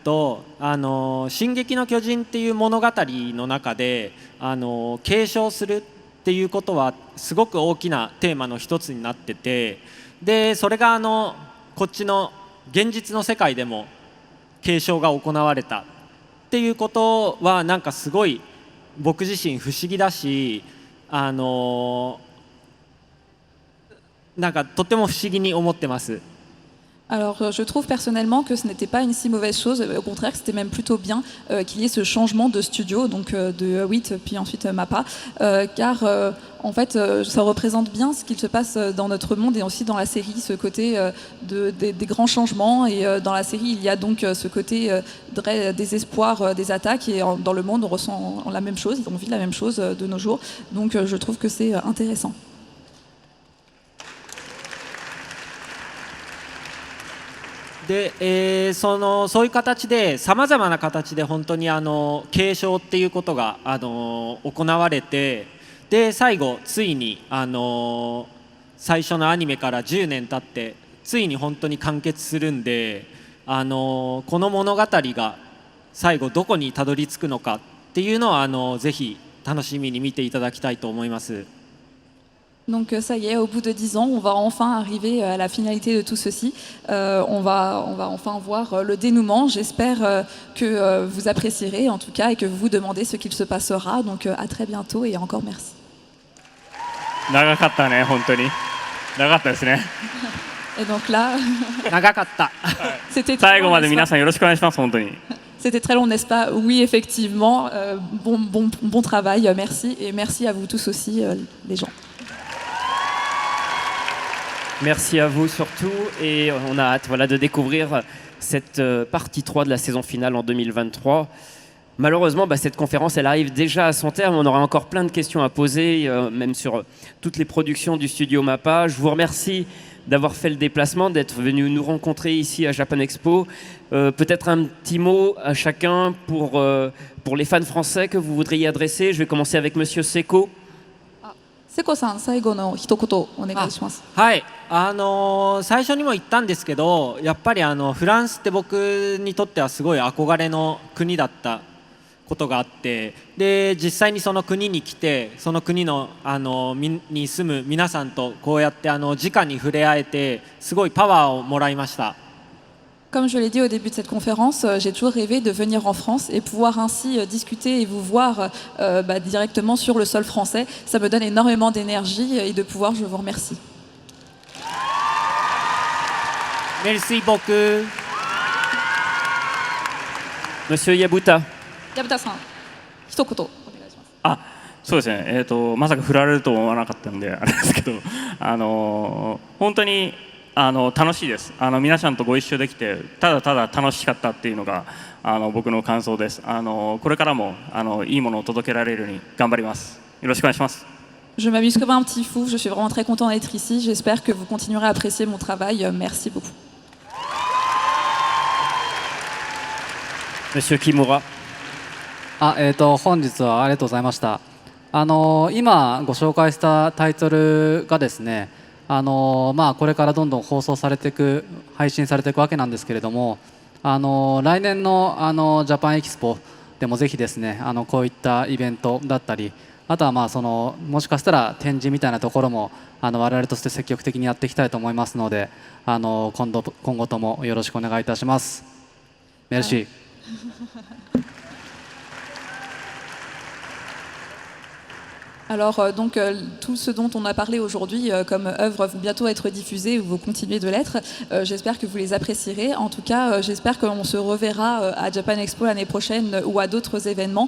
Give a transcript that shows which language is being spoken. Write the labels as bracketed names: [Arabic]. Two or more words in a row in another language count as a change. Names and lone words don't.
[Japanese] と「進撃の巨人」っていう物語の中で継承するっていうことはすごく大きなテーマの一つになってて、でそれがこっちの現実の世界でも継承が行われたっていうことはなんかすごい僕自身不思議だし、なんかとても不思議に思ってます。 [French] Alors, je trouve personnellement que ce n'était pas une si mauvaise chose, au contraire, c'était même plutôt bien qu'il y ait ce changement de studio, donc de 8 puis ensuite MAPPA, car en fait, ça représente bien ce qu'il se passe dans notre monde et aussi dans la série, ce côté des grands changements. Et dans la série, il y a donc ce côté désespoir des attaques, et dans le monde, on ressent la même chose, on vit la même chose de nos jours. Donc, je trouve que c'est intéressant. [Japanese] でそういう形でさまざまな形で本当に継承っていうことが行われて、で最後ついに最初のアニメから10年経ってついに本当に完結するんで、この物語が最後どこにたどり着くのかっていうのはぜひ楽しみに見ていただきたいと思います。 [French] Donc ça y est, au bout de 10 ans, on va enfin arriver à la finalité de tout ceci. On va enfin voir le dénouement. J'espère que vous apprécierez en tout cas et que vous vous demandez ce qu'il se passera. Donc à très bientôt et encore merci. [Japanese] 長かったね、本当に。長かったですね。 [French] Et donc là, [Japanese] 長かった。 [French] c'était [Japanese] 最後まで皆さんよろしくお願いします、本当に。 [French] C'était très long, n'est-ce pas? Oui, effectivement. Bon travail, merci. Et merci à vous tous aussi, les gens. Merci à vous surtout, et on a hâte de découvrir cette partie 3 de la saison finale en 2023. Malheureusement, cette conférence elle arrive déjà à son terme. On aura encore plein de questions à poser, même sur toutes les productions du studio MAPPA. Je vous remercie d'avoir fait le déplacement, d'être venu nous rencontrer ici à Japan Expo. Peut-être un petit mot à chacun pour les fans français que vous voudriez adresser. Je vais commencer avec Monsieur Seko. [Japanese] 瀬古さん、最後の一言お願いします。はい、最初にも言ったんですけど、やっぱりフランスって僕にとってはすごい憧れの国だったことがあって、で実際にその国に来て、その国のに住む皆さんとこうやって直に触れ合えて、すごいパワーをもらいました。 [French] Comme je l'ai dit au début de cette conférence, j'ai toujours rêvé de venir en France et pouvoir ainsi discuter et vous voir directement sur le sol français. Ça me donne énormément d'énergie et de pouvoir, je vous remercie. Merci beaucoup. Monsieur Yabuta. [Japanese] Yabuta-san, 一言お願いします。そうですね。まさか振られると思わなかったんであれですけど、本当に。楽しいです。皆さんとご一緒できてただただ楽しかったっていうのが僕の感想です。これからもいいものを届けられるように頑張ります。よろしくお願いします。 [French] Je m'amuse comme un petit fou. Je suis vraiment très content d'être ici. J'espère que vous continuerez à apprécier mon travail. Merci beaucoup. Monsieur Kimura. [Japanese] 本日はありがとうございました。今ご紹介したタイトルがですね、これからどんどん放送されていく、配信されていくわけなんですけれども、来年のジャパンエキスポでもぜひですね、こういったイベントだったり、あとはもしかしたら展示みたいなところも我々として積極的にやっていきたいと思いますので、今後ともよろしくお願いいたします。 [French] メルシー。 Alors tout ce dont on a parlé aujourd'hui comme œuvres vont bientôt être diffusées ou vont continuer de l'être. J'espère que vous les apprécierez. En tout cas, j'espère qu'on se reverra à Japan Expo l'année prochaine ou à d'autres événements.